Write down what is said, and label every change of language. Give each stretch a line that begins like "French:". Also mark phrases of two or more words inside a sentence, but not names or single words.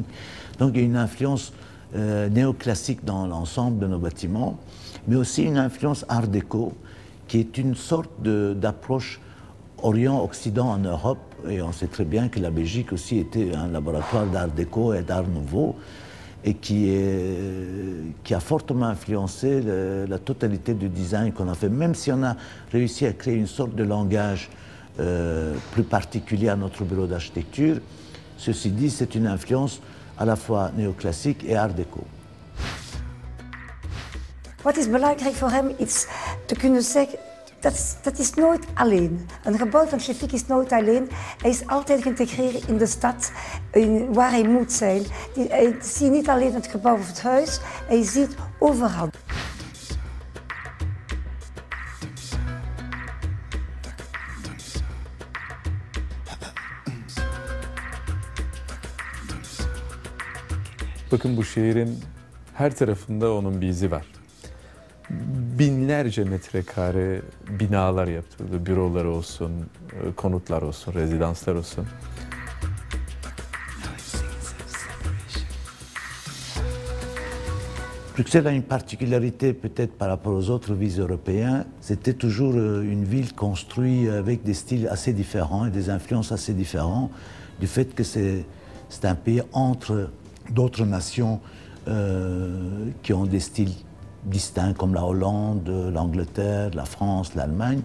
French: Donc il y a une influence néoclassique dans l'ensemble de nos bâtiments, mais aussi une influence art déco, qui est une sorte d'approche Orient-Occident en Europe, et on sait très bien que la Belgique aussi était un laboratoire d'art déco et d'art nouveau, et qui a fortement influencé la totalité du design qu'on a fait, même si on a réussi à créer une sorte de langage plus particulier à notre bureau d'architecture. Ceci dit, c'est une influence à la fois néoclassique et art déco.
Dutch: Wat is belangrijk voor hem? Iets te kunnen zeggen, dat is nooit alleen. Een gebouw van Şefik is nooit alleen. Hij is altijd geïntegreerd in de stad, waar hij moet zijn. Hij ziet niet alleen het gebouw of het huis, hij ziet overal.
Turkish: Bakın bu şehrin her tarafında onun bir izi var. Binlerce metrekare binalar yaptırdı. Bürolar olsun, konutlar olsun, rezidanslar olsun.
French: Bruxelles a une particularité peut-être par rapport aux autres villes européennes. C'était toujours une ville construite avec des styles assez différents et des influences assez différentes, du fait que c'est un pays entre d'autres nations qui ont des styles distincts comme la Hollande, l'Angleterre, la France, l'Allemagne.